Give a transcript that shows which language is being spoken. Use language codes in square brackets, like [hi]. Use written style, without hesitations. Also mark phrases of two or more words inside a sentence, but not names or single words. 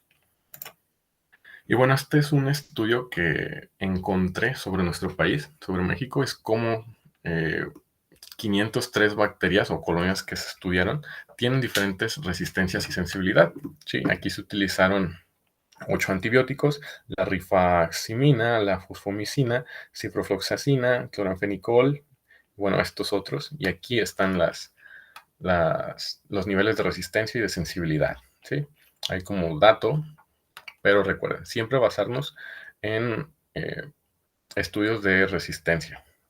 [es] Y bueno, este es un estudio que encontré sobre nuestro país, sobre México, es como 503 bacterias o colonias que se estudiaron tienen diferentes resistencias y sensibilidad. Sí, aquí se utilizaron 8 antibióticos, la rifaximina, la fosfomicina, ciprofloxacina, cloranfenicol, bueno, estos otros, y aquí están los niveles de resistencia y de sensibilidad, ¿sí? Hay como dato, pero recuerden, siempre basarnos en estudios de resistencia.